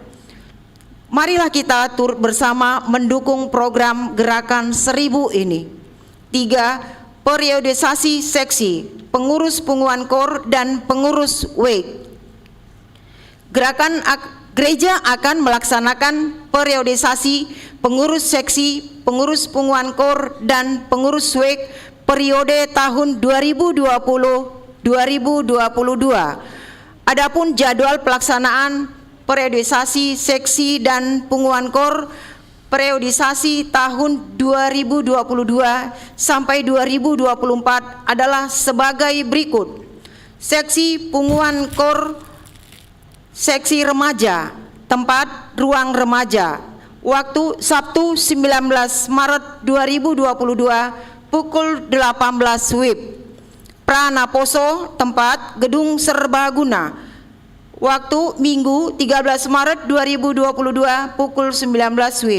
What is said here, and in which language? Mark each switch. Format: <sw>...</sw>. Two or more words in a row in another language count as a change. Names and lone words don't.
<id>Marilah kita turut bersama mendukung program Gerakan 1000 ini. 3. Periodisasi seksi, pengurus Punguan Kor dan pengurus WEG. Gereja akan melaksanakan periodisasi pengurus seksi, pengurus Punguan Kor dan pengurus WEG periode tahun 2020-2022. Adapun jadwal pelaksanaan periodisasi seksi dan Punguan Kor periodisasi tahun 2022 sampai 2024 adalah sebagai berikut. Seksi Punguan Kor, seksi remaja, tempat ruang remaja. Waktu Sabtu 19 Maret 2022 pukul 18 WIB. Pranaposo, tempat Gedung Serbaguna. Waktu Minggu 13 Maret 2022 pukul 19 WIB.</id>